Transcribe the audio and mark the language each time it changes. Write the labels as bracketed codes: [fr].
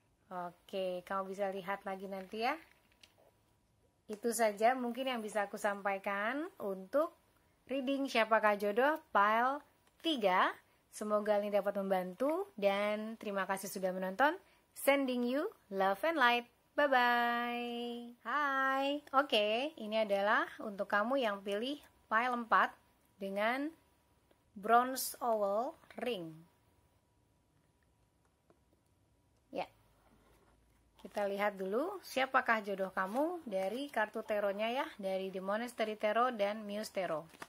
[id] Oke, kamu bisa lihat lagi nanti ya. Itu saja mungkin yang bisa aku sampaikan untuk reading Siapakah Jodoh file 3. Semoga ini dapat membantu dan terima kasih sudah menonton. [en] Sending you love and light. [id] Bye-bye. Hai. Oke, ini adalah untuk kamu yang pilih file 4 dengan bronze oval ring. Ya. Kita lihat dulu siapakah jodoh kamu dari kartu taronya ya, dari The Monastery Tarot dan Muse Tarot.